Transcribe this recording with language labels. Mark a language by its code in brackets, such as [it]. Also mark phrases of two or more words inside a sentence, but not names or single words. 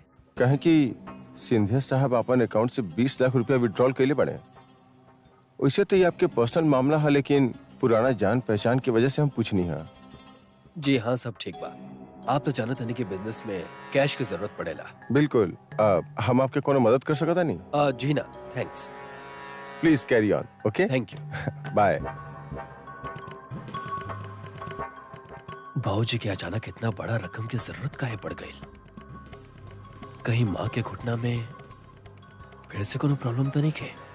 [bho] कहे कि सिंधिया साहब अपन अकाउंट से 20 लाख रुपया विड्रॉल कैले बने। वैसे तो ये आपके पर्सनल मामला है, लेकिन पुराना जान पहचान की वजह से हम पूछनी है। जी हाँ, सब ठीक बा। आप तो जानत हनी कि बिजनेस में कैश की जरूरत पड़ेला। बिल्कुल। हम आपके कोनो मदद कर सकता नहीं? जी ना, थैंक्स। [en] Please carry on. Okay, Thank you. बाय। [bho] बाबूजी की अचानक इतना बड़ा रकम की जरूरत काहे पड़ गई? कहीं माँ के घुटना में फिर से कोनो प्रॉब्लम तो नहीं है?